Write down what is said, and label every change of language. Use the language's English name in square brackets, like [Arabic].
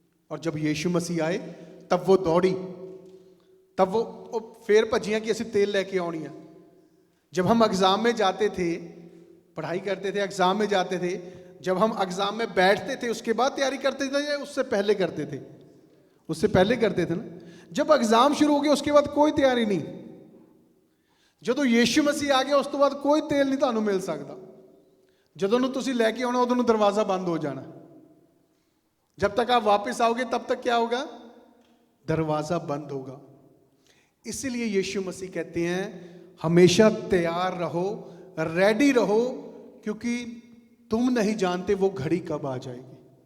[Hindi] और जब यीशु मसीह आए तब वो दौड़ी, तब वो [Punjabi] फेर भजियां कि ਅਸੀਂ तेल लेके आनी है। [Hindi] जब हम एग्जाम में जाते थे, पढ़ाई करते थे, एग्जाम में जाते थे, जब हम एग्जाम में बैठते थे उसके बाद तैयारी करते थे या उससे पहले करते थे? उससे पहले करते थे ना। जब एग्जाम शुरू हो गया उसके बाद कोई तैयारी नहीं। [Punjabi] ਜਦੋਂ ਯੀਸ਼ੂ ਮਸੀਹ ਆ ਗਿਆ ਉਸ ਤੋਂ ਬਾਅਦ ਕੋਈ ਤੇਲ ਨਹੀਂ ਤੁਹਾਨੂੰ ਮਿਲ ਸਕਦਾ। ਜਦੋਂ ਨੂੰ ਤੁਸੀਂ ਲੈ ਕੇ ਆਉਣਾ ਉਦੋਂ ਨੂੰ ਦਰਵਾਜ਼ਾ ਬੰਦ ਹੋ ਜਾਣਾ। [Hindi] जब तक आप वापस आओगे तब तक क्या होगा? दरवाजा बंद होगा। इसीलिए यीशु मसीह कहते हैं हमेशा तैयार रहो, रेडी रहो, क्योंकि तुम नहीं जानते वो घड़ी कब आ जाएगी।